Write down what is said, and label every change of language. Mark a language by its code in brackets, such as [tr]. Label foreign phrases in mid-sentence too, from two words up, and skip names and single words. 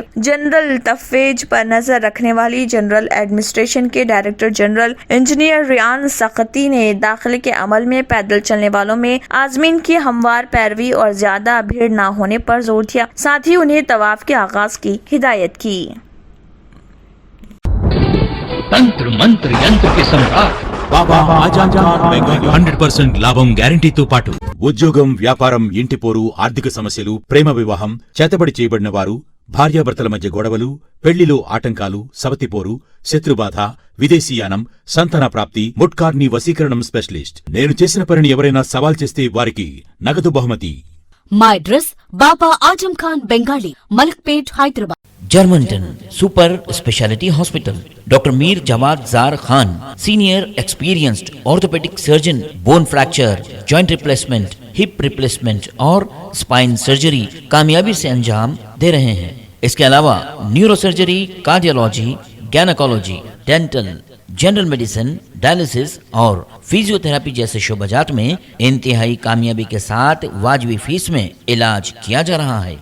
[ur] جنرل تفویض پر نظر رکھنے والی جنرل ایڈمنسٹریشن کے ڈائریکٹر جنرل انجینئر ریان سختی نے داخلے کے عمل میں پیدل چلنے والوں میں عازمین کی ہموار پیروی اور زیادہ بھیڑ نہ ہونے پر زور دیا، ساتھ ہی انہیں طواف کے آغاز کی ہدایت کی۔ تنتر منتر ینتر کی سمراٹ [te] బాబా ఆజాద్ ఖాన్ బెంగాల్ 100% లాభం గ్యారంటీతో పాటు ఉద్యోగం, వ్యాపారం, ఇంటి పోరు, ఆర్థిక సమస్యలు, ప్రేమ వివాహం, చేతబడి చేయబడిన వారు, భార్యాభర్తల మధ్య గొడవలు, పెళ్లిలో ఆటంకాలు, సవతిపోరు, శత్రుబాధ, విదేశీయానం, సంతాన ప్రాప్తి, ముట్కార్ని వశీకరణం స్పెషలిస్ట్. నేను చేసిన పనిని ఎవరైనా సవాల్ చేస్తే వారికి నగదు బహుమతి. [en] My address Baba Ajam Khan Bengali, Malakpet, Hyderabad. Germantown Super Speciality Hospital. Dr. Mir Jawad Zar Khan, Senior Experienced Orthopedic Surgeon, Bone Fracture, Joint Replacement, Hip Replacement اور Spine Surgery [ur] کامیابی سے انجام دے رہے ہیں۔ اس کے علاوہ نیورو سرجری، کارڈیالوجی، گینیکالوجی، ڈینٹل، جنرل میڈیسن، ڈائلسس اور فزیو تھراپی جیسے شعبجات میں انتہائی کامیابی کے ساتھ واجبی فیس میں علاج کیا جا رہا ہے۔